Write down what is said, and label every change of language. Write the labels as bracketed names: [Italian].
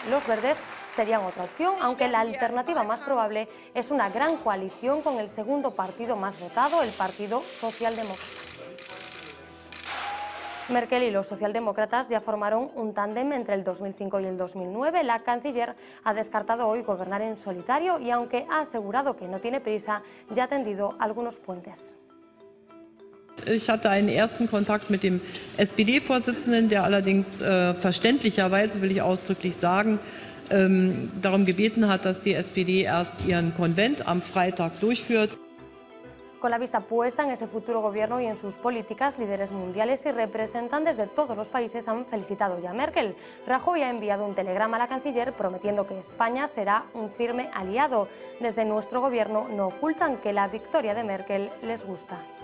[Spanish] Los verdes serían otra opción, aunque la alternativa más probable es una gran coalición con el segundo partido más votado, el Partido Socialdemócrata. Merkel y los socialdemócratas ya formaron un tándem entre el 2005 y el 2009. La canciller ha descartado hoy gobernar en solitario y, aunque ha asegurado que no tiene prisa, ya ha tendido algunos puentes. [German] Ich hatte einen ersten Kontakt mit dem SPD-Vorsitzenden, der allerdings verständlicherweise, will ich ausdrücklich sagen, darum gebeten hat, dass die SPD erst ihren Konvent am Freitag durchführt. [Spanish] Con la vista puesta en ese futuro gobierno y en sus políticas, líderes mundiales y representantes de todos los países han felicitado ya a Merkel. Rajoy ha enviado un telegrama a la canciller prometiendo que España será un firme aliado. Desde nuestro gobierno no ocultan que la victoria de Merkel les gusta.